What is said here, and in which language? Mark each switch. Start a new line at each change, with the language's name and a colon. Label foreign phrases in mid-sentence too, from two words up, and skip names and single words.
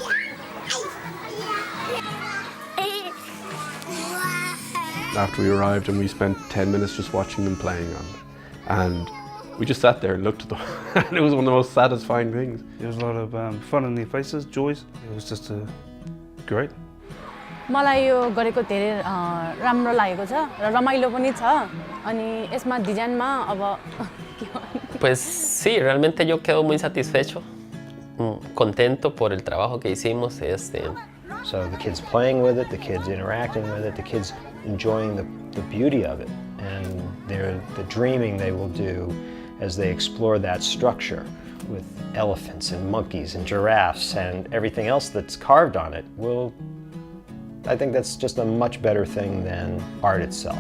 English: After we arrived, and we spent 10 minutes just watching them playing on it. And we just sat there and looked at them, and it was one of the most satisfying things. There was a lot of fun in their faces, joys. It was just great.
Nepali: मलाई यो गरेको धेरै राम्रो लागेको छ र रमाइलो पनि छ अनि यसमा डिजाइनमा अब
Spanish: Pues sí, realmente yo quedo muy satisfecho, contento por el trabajo que hicimos.
English: So the kids playing with it, the kids interacting with it, the kids enjoying the beauty of it, and the dreaming they will do as they explore that structure with elephants and monkeys and giraffes and everything else that's carved on it I think that's just a much better thing than art itself.